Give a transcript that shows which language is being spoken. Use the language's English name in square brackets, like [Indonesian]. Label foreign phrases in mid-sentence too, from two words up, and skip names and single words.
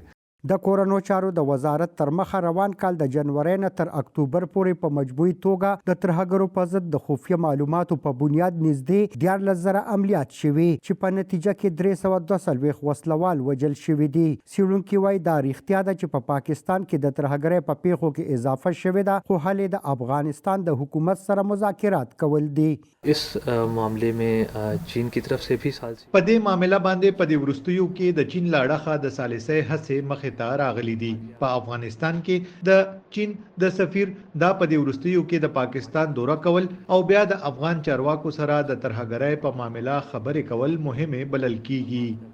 [Pashto] د کورنو چارو د وزارت تر مخه روان کال د جنوري نه تر اکتوبر پورې په مجموعي توګه د ترهګرو په ضد د خفیه معلوماتو په بنیاد نږدې 14,000 عملیات شوي چې په نتیجه کې 342 وسلوال وژل شوي دي. څېړونکي وایي دا رښتیا ده چې په پاکستان کې د ترهګرۍ په پیښو کې اضافه شوې ده، خو حل یې د افغانستان د حکومت سره مذاکرات کول دي. [Hindi] इस मामले में चीन की तरफ से भी साजिश [Pashto] په دې معاملې باندې په دې وروستیو کې د چین له اړخه د ثالثي هڅې مخې ته راغلي دي. په افغانستان کې د چین د سفیر دا په دې وروستیو کې د پاکستان دوره کول او بیا د افغان چارواکو سره د ترهګرۍ په معاملې خبرې کول مهمه بلل کیږي.